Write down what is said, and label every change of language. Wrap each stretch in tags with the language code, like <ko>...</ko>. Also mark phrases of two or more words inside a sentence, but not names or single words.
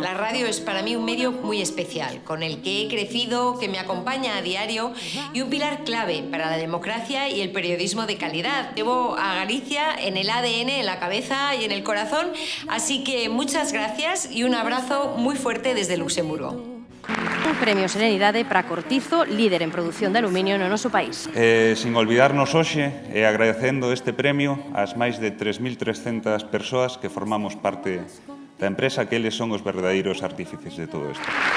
<es>La radio es para mí un medio muy especial, con el que he crecido, que me acompaña a diario y un pilar clave para la democracia y el periodismo de calidad. Llevo a Galicia en el ADN, en la cabeza y en el corazón, así que muchas gracias y un abrazo muy fuerte desde Luxemburgo.</es> <gl>Un premio Serenidade para Cortizo, líder en produción de aluminio no noso país.</gl> <es>Sin olvidarnos</es> <gl>hoxe e agradecendo este premio ás máis de 3.300 persoas que formamos parte da empresa, que eles son os verdadeiros artífices de todo isto.</gl>